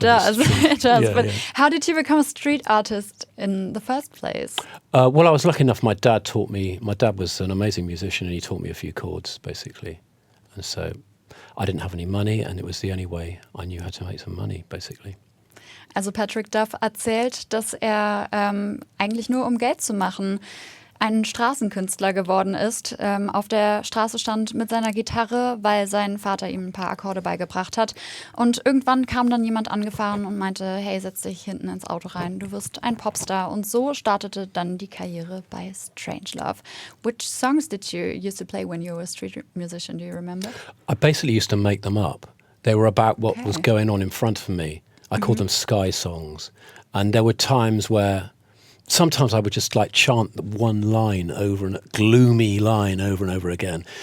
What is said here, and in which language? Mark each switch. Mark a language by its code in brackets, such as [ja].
[en] It does. It does. Yeah, but yeah. How did you become a street artist in the first place? Well, I was lucky enough, my dad taught me. My dad was an amazing musician, and he taught me a few chords, basically. And so I didn't have any money, and it was the only way I knew how to make some money, basically. [de] Also Patrick Duff erzählt, dass er eigentlich nur um Geld zu machen ein Straßenkünstler geworden ist. Auf der Straße stand mit seiner Gitarre, weil sein Vater ihm ein paar Akkorde beigebracht hat. Und irgendwann kam dann jemand angefahren und meinte, hey, setz dich hinten ins Auto rein, du wirst ein Popstar. Und so startete dann die Karriere bei Strangelove. [en] Which songs did you used to play when you were a street musician, do you remember? I basically used to make them up. They were about what was going on in front of me. I called them sky songs. And there were times where sometimes I would just like chant one line gloomy line over and over again.